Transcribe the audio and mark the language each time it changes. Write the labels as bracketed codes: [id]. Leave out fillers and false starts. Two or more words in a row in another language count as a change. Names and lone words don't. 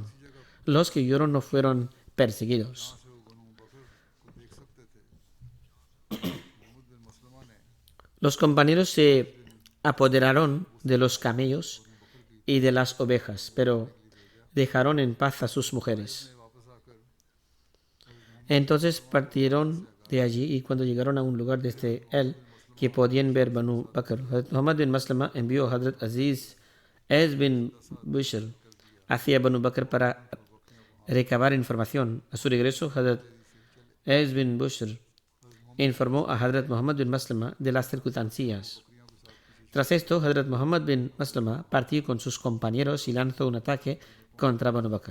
[es] Los que huyeron no fueron perseguidos. Los compañeros se apoderaron de los camellos y de las ovejas, pero dejaron en paz a sus mujeres. Entonces partieron de allí, y cuando llegaron a un lugar desde él que podían ver Banu Bakr, Muhammad bin Maslama envió a Hazrat Aziz bin Bishr hacia Banu Bakr para recabar información. A su regreso, Hazrat bin Bishr informó a Hazrat Muhammad bin Maslama de las circunstancias. Tras esto, Hazrat Muhammad bin Maslama partió con sus compañeros y lanzó un ataque contra Banu Bakr.